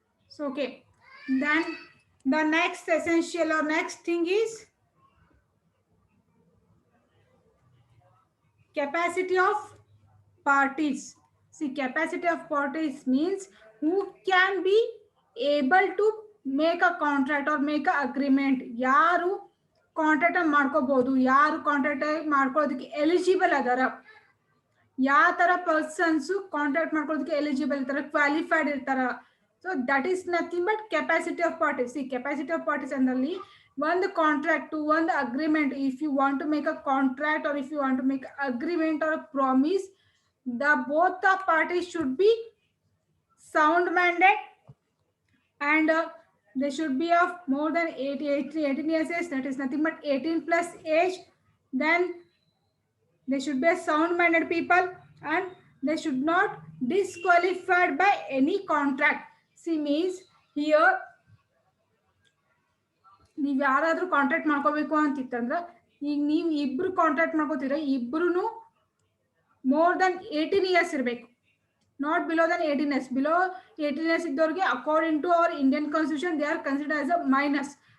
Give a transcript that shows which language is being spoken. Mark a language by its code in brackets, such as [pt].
[en] So, okay. Then the next essential or next thing is capacity of parties. See, capacity of parties means who can be able to make a contract or make a agreement. [kn] ಯಾರು contract ಮಾಡ್ಕೋಬಹುದು, ಯಾರು contract ಮಾಡ್ಕೊಳ್ಳೋದಕ್ಕೆ eligible ಅದಾರ, ಯಾವ ತರ persons contract ಮಾಡ್ಕೊಳ್ಳೋದಕ್ಕೆ eligible ಇರ್ತಾರ, qualified ಇರ್ತಾರ. [en] So that is nothing but capacity of parties. See capacity of parties [kn] ಅಂದಲ್ಲಿ ಒಂದು ಕಾಂಟ್ರಾಕ್ಟ್, ಒಂದು agreement, [en] If you want to make a contract or if you want to make agreement or a promise, both the parties should be sound minded and they should be of more than 18 years age, that is nothing but 18 plus age. Then they should be a sound minded people and they should not disqualified by any contract. [kn] See means here ನೀವು ಯಾರಾದ್ರೂ contract ಮಾಡ್ಕೋಬೇಕು ಅಂತಿತ್ತಂದ್ರೆ, ಈಗ ನೀವು ಇಬ್ರು contract ಮಾಡ್ಕೋತೀರ, ಇಬ್ರು more than 18 years ಇರಬೇಕು, not below Dhan 18 years. [en] Below 18 years ಇದ್ದವ್ರಿಗೆ according to our Indian constitution they are consider as a minus.